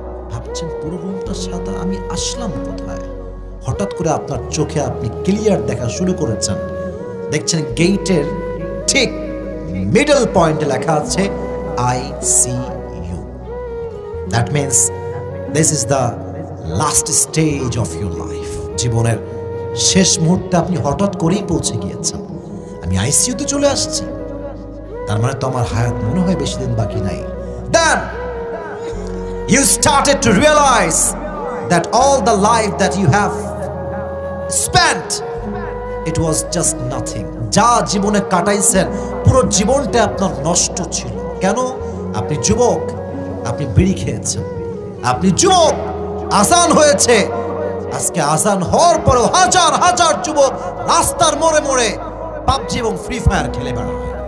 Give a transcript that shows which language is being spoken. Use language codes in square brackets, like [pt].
[bn] ভাবছেন পুরো রুমটা সাদা, আমি আসলাম কোথায়? হঠাৎ করে আপনার চোখে আপনি ক্লিয়ার দেখা শুরু করেছেন, দেখছেন গেটের ঠিক মিডল পয়েন্টে লেখা আছে ICU। [en] That means this is the last stage of your life. [bn] জীবনের শেষ মুহূর্তে আপনি হঠাৎ করেই পৌঁছে গিয়েছেন, আমি আইসিইউতে চলে আসছি, তার মানে তো আমার হায়াত মনে হয় বেশি দিন বাকি নাই। [en] Then you started to realize that all the life that you have spent, it was just nothing. [bn] যা জীবনে কাটাইছেন পুরো জীবনটা আপনার নষ্ট ছিল। কেন? আপনি যুবক, আপনি বিড়ি খেয়েছেন, আপনি যুবক, আজান হয়েছে, আজকে আজান হওয়ার পরেও হাজার হাজার যুবক রাস্তার মোড়ে মোড়ে পাবজি এবং ফ্রি ফায়ার খেলে বেড়ায়।